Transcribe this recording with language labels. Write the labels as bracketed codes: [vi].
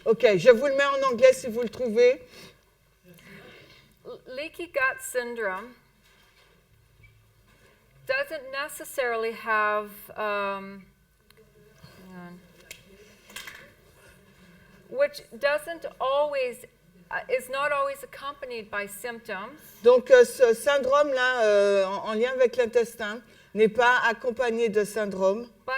[fr] Ok, je vous le mets en anglais si vous le trouvez. [en] Leaky gut syndrome doesn't necessarily have hang on. Which doesn't always is not always accompanied by symptoms. [fr] Donc ce syndrome-là, en lien avec l'intestin, n'est pas accompagné de symptômes,